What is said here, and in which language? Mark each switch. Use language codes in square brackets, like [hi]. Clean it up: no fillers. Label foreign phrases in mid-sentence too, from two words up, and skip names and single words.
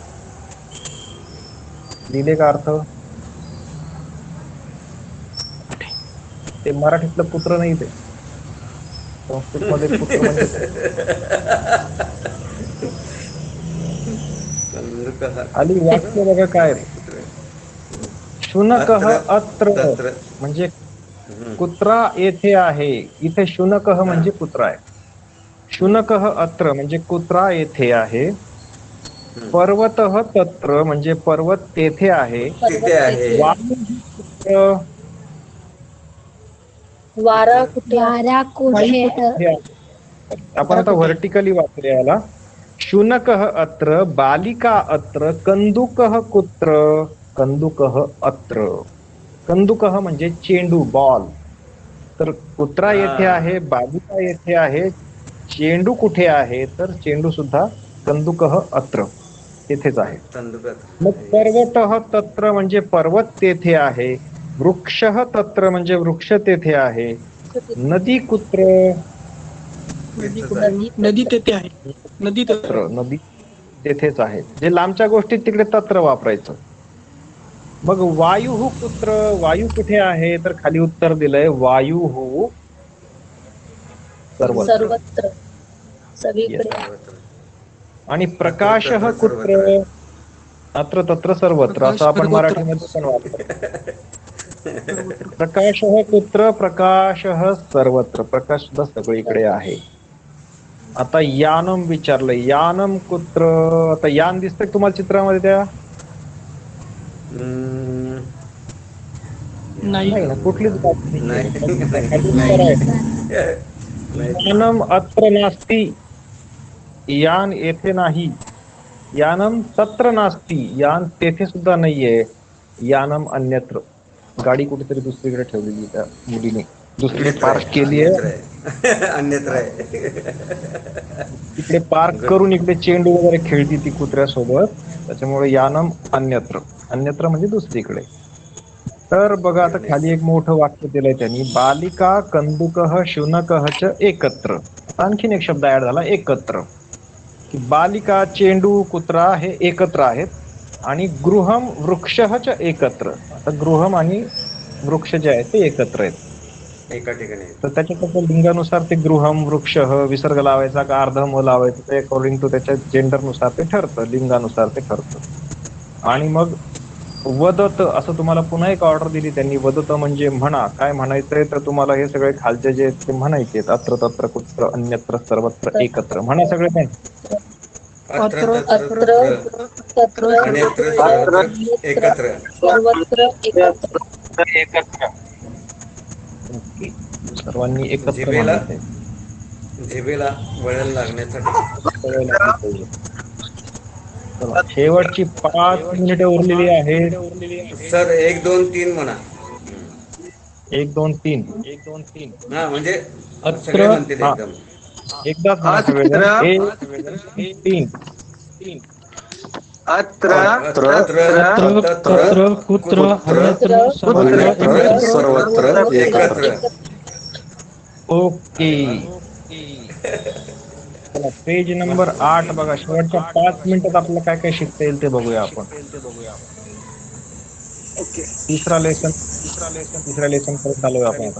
[mr] लिहिले का अर्थ? ते मराठीतलं कुत्र नाही ते. संस्कृतमध्ये पुत्र म्हणजे कंदुकः खाली वाक्य बघा काय आहे. [sa] शुनकः अत्र [mr] तत्र म्हणजे कुत्रा येथे आहे. इथे शुनकः म्हणजे कुत्रा आहे. [sa] शुनकः अत्र [mr] म्हणजे कुत्रा येथे आहे. [sa] पर्वतः तत्र [mr] म्हणजे पर्वत तेथे आहे. तिथे आहे. वायुः वारा कुठे आहे? वारा कुठे हे आहे. आपण आता व्हर्टिकली वाचूया याला. [sa] शुनकः अत्र बालिका अत्र कंदुकः कुत्र कंदुकः अत्र. [mr] कंदुकः म्हणजे चेंडू बॉल. तर कुत्रा येथे आहे, बालिका येथे आहे. चेंडू कुठे आहे? तर चेंडू सुद्धा [sa] कंदुकः अत्र [mr] तेथेच आहे. कंदुकः मग [sa] पर्वतः तत्र [mr] म्हणजे पर्वत तेथे आहे. [sa] वृक्षः तत्र [mr] म्हणजे वृक्ष तेथे आहे. [sa] नदी कुत्र [mr] नदी तेथे आहे. नदी तेथे तत्र नदी तेथेच आहे. जे लांबच्या गोष्टीत तिकडे तत्र वापरायचं. मग [sa] वायू कुत्र [mr] वायू कुठे आहे? तर खाली उत्तर दिलंय [sa] वायू सर्वत्र. [mr] सर्वत्र सगळीकडे सर्वत्र. आणि प्रकाशः तत्र कुत्र सर्वत्र. [sa] अत्र तत्र सर्वत्र [mr] असं आपण मराठीमध्ये पण वापरतो. [sa] प्रकाशः कुत्र प्रकाशः सर्वत्र. [mr] प्रकाश सुद्धा सगळीकडे आहे. आता यानम विचारलंय. [sa] यानम कुत्र. [mr] आता यान दिसतंय तुम्हाला चित्रामध्ये त्या हम्म, नाही. नाही ना कुठलीच बात नाही. खाली उत्तर आहे. नाही. [sa] यानम अत्र नास्ति. [mr] यान येथे नाही. [sa] यानम तत्र नास्ति. [mr] यान तेथे सुद्धा नाहीये. [sa] यानम अन्यत्र. [mr] गाडी कुठेतरी दुसरीकडे ठेवलेली त्या मुलीने दुसरीकडे अन्यत्र पार्क आहे. केली अन्यत्र आहे. आहे. अन्यत्र आहे. इकडे पार्क करून इकडे चेंडू वगैरे खेळती ती कुत्र्यासोबत. त्याच्यामुळे [sa] यानम अन्यत्र. [mr] अन्यत्र म्हणजे दुसरीकडे. तर बघा आता खाली एक मोठं वाक्य दिलंय त्यांनी. [sa] बालिका कंदुकः शुनकः च एकत्र. [mr] आणखीन एक शब्द ऍड झाला एकत्र. की बालिका चेंडू कुत्रा हे एकत्र आहेत. [sa] आणि गृहम वृक्षः च एकत्र. [mr] आता गृहम आणि वृक्ष जे आहेत ते एकत्र आहेत. एका ठिकाणी. तर त्याच्याकडे लिंगानुसार ते [sa] गृहम वृक्ष [mr] विसर्ग लावायचा का अर्धम लावायचं ते [en] according to [mr] त्याच्या जेंडरनुसार ते ठरतं. लिंगानुसार ते ठरतं. आणि मग वदत असं तुम्हाला पुन्हा एक ऑर्डर दिली त्यांनी. वदत म्हणजे म्हणा. काय म्हणायचंय तर तुम्हाला हे सगळे खालचे जे ते म्हणायचे [sa] अत्र तत्र कुत्र अन्यत्र सर्वत्र एकत्र [mr] म्हणा सगळे पण. अत्र अत्र तत्र तत्र [sa] अन्यत्र सर्वत्र एकत्र. सर्वत्र एकत्र. [mr] एकत्र. ओके. सर्वांनी एकत्र जिभेला म्हणायचंय. जिभेला वळण लागण्यासाठी. सवय लागली पाहिजे. चला, शेवटची 5 मिनिटे उरलेली आहेत. सर 1 2 3 म्हणा. 1 2 3. हा म्हणजे सगळे अत्र म्हणतील हा एकदम. एकदाच म्हणा सगळेजण. 1 3. अत्र [sa] तत्र कुत्र अन्यत्र सर्वत्र सर्वत्र एकत्र. [mr] ओके. चला [en] page number [mr] 8 बघा. शेवटच्या 5 मिनिटात आपल्याला काय काय शिकता येईल ते बघूया आपण. तिसऱ्या लेसन परत आलोय आपण आता.